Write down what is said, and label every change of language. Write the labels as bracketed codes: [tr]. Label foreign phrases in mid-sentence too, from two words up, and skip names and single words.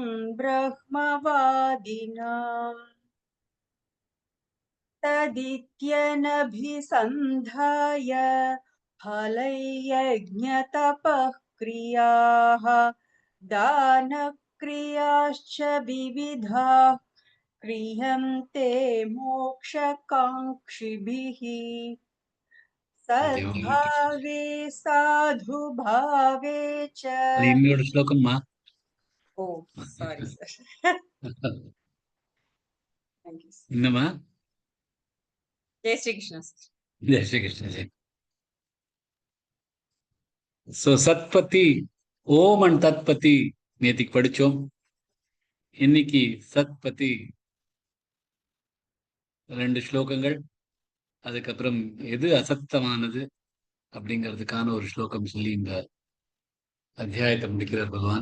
[sa] ब्रह्मवादिनाम् तदित्यनभिसन्धाय फलैर्यज्ञतपः क्रियाः दानक्रियाश्च विविधाः क्रियन्ते मोक्षकाङ्क्षिभिः सद्भावे साधुभावे च [ta] அது இன்னியோட ஸ்லோகம்மா. [en] ओ sorry sir thank you sir. [ta] என்னம்மா? [hi] जय श्री कृष्ण sir. जय श्री कृष्ण जय. [ta] ஸோ சத்பதி, ஓம் அண்ட் தத்பதி நேத்திக்கு படிச்சோம். இன்னைக்கு சத்பதி 2 ஸ்லோகங்கள், அதுக்கப்புறம் எது அசக்தமானது அப்படிங்கிறதுக்கான ஒரு ஸ்லோகம் சொல்லி இந்த அத்தியாயத்தை முடிக்கிறார் பகவான்.